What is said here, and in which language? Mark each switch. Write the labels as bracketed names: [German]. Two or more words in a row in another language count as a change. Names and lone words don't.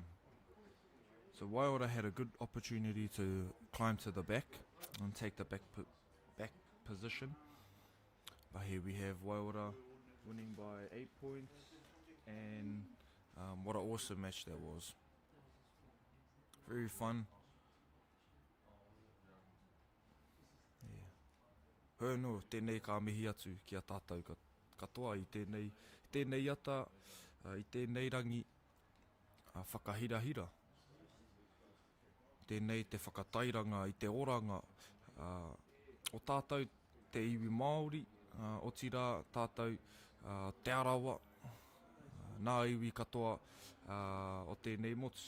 [English] So Waiora had a good opportunity to climb to the back and take the back position. But here we have Waiora winning by 8 points, and what an awesome match that was. Very fun. Yeah. [Māori] Hōnau, tēnei ka mihi atu ki a tātou katoa i tēnei ata, i tēnei rangi whakahirahira. Tēnei te whakatairanga i te oranga o tātou te iwi Māori, o tira tātou te arawa, nā iwi katoa o tēnei motu.